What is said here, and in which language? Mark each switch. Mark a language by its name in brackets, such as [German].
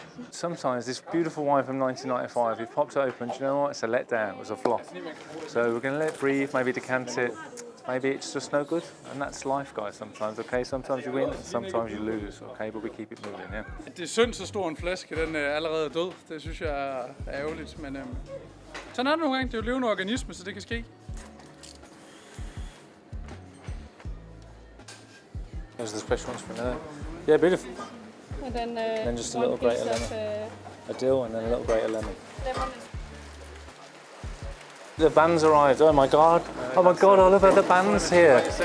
[English] Sometimes this beautiful wine from 1995, you've popped it open, do you know what? It's a letdown, it was a flop. So we're going to let it breathe, maybe decant it, maybe it's just no good. And that's life, guys, sometimes, okay? Sometimes you win, and sometimes you lose, okay? But we keep it moving, yeah? [Danish] Det er synd, så stor en flaske, den er allerede død. Det synes jeg er ærgerligt, men sådan er det nogle gange. Det er jo levende organisme, så det kan ske. [English] Those are the special ones from there. Yeah, beautiful. And then just a little grate of lemon. A dill and then a little grate of lemon. The band's arrived, oh my god. Oh my god, I love how the band's here.